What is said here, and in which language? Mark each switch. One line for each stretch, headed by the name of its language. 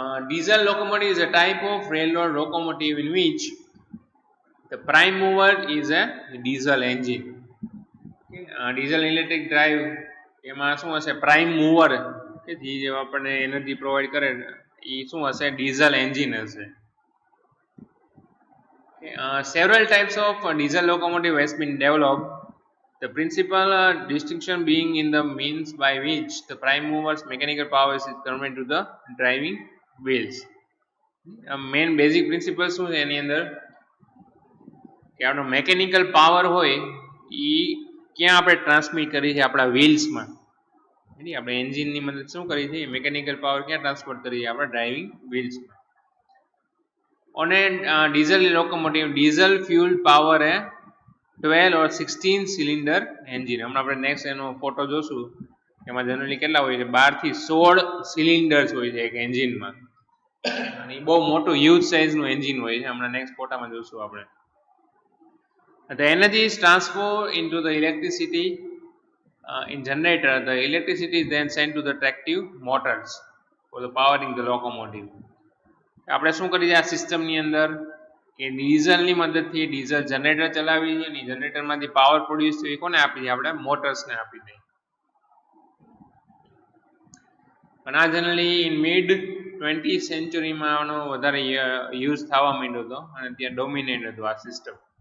English: Diesel locomotive is a type of railroad locomotive in which the prime mover is a diesel engine.
Gujarati: Diesel electric drive એમાં શું હશે, prime mover કે જે આપણને energy provide કરે એ શું હશે, ડીઝલ એન્જિન હશે.
English: Several types of diesel locomotive has been developed. The principal distinction being in the means by which the prime mover's mechanical power is conveyed to the driving wheels.
Gujarati: Main basic principal શું છે એની અંદર કે આપણો mechanical power હોય એ ક્યાં આપણે transmit કરી છે, આપણા વ્હીલ્સમાં. આપણે એન્જિનની મદદ શું કરી છે, મેકેનિકલ પાવર ક્યાં ટ્રાન્સફર કરી છે, આપણા driving વ્હીલ્સમાં.
English: On a diesel locomotive, diesel fuel power a 12 or 16 cylinder engine.
Gujarati: હમણાં આપણે નેક્સ્ટ એનો ફોટો જોશું, એમાં જનરલી કેટલા હોય છે, 12 થી 16 સિલિન્ડર્સ હોય છે એક એન્જિનમાં, અને એ બહુ મોટું હ્યુજ સાઇઝનું એન્જિન હોય છે. હમણાં નેક્સ્ટ ફોટામાં જોશું આપણે.
English: The energy is transferred into the electricity in generator. The electricity is then sent to the tractive motors for the powering the locomotive.
Gujarati: આપણે શું કરીએ આ સિસ્ટમની અંદર કે ડીઝલની મદદથી ડીઝલ જનરેટર ચલાવી છે, અને જનરેટરમાંથી પાવર પ્રોડ્યુસ થયું કોને આપી છે, આપણે મોટર્સને આપી દઈએ. પણ આ જનરલી
English: in mid
Gujarati: 20th સેન્ચુરીમાં આનો વધારે યુઝ થવા માંડ્યો હતો અને ત્યાં ડોમિનેટ હતું આ સિસ્ટમ.